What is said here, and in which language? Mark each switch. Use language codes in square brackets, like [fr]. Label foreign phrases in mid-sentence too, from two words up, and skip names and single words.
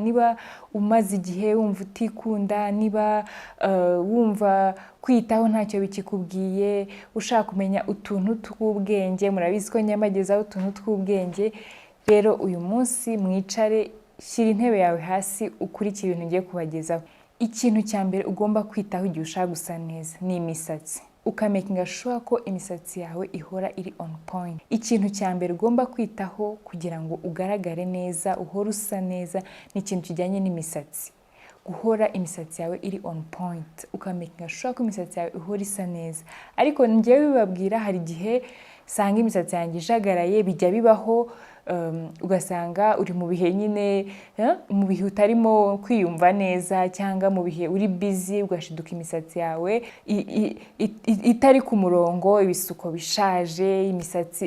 [rw] Niba umaze igihe wumva utikunda, niba wumva kwitaho ntacyo bikikubwiye, ushaka kumenya utuntu tw'ubwenge, murabizi ko nyamagezaho utuntu tw'ubwenge. Rero uyu munsi mwicare, shyira intebe yawe hasi, ukurikire ibintu ngiye kubagezaho. Ikintu cya mbere ugomba kwitaho igihe ushaka gusa neza ni imisatsi. Ukamakinga sure ko imisatsi yawe ihora iri [en] on point. [rw] Ikintu cya mbere ugomba kwitaho kugira ngo ugaragare neza, uhora usa neza, ni ikintu kijyanye n'imisatsi. Guhora imisatsi yawe iri [en] on point, [rw] ukamakinga sure ko imisatsi yawe ihora isa neza. Ariko njyewe bibabwira, hari igihe sanga imisatsi yanjye ijagaraye, bijya bibaho, ugasanga uri mu bihe nyine, mu bihe utarimo kwiyumva neza, cyangwa mu bihe uri busy, ugashiduka imisatsi yawe itari ku murongo, ibisuko bishaje, imisatsi.